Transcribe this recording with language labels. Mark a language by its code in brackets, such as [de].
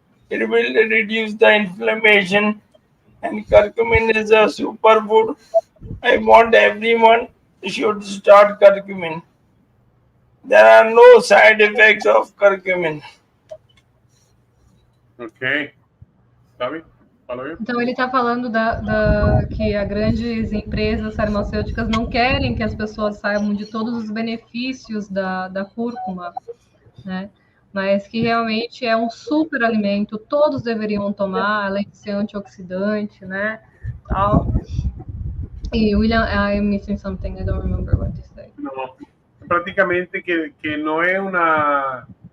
[en] It will reduce the inflammation, and curcumin is a superfood. I want everyone should start curcumin. There are no side effects of curcumin. [pt] Ok. Sabe? Falou aí? Então ele está falando que as grandes empresas farmacêuticas não querem que as pessoas saibam de todos os benefícios da cúrcuma, né? Mas que realmente é um super alimento, todos deveriam tomar, além de ser antioxidante, né? Tal. [en] E William, I'm missing something, I don't remember what to say. [es] No, prácticamente que no es una...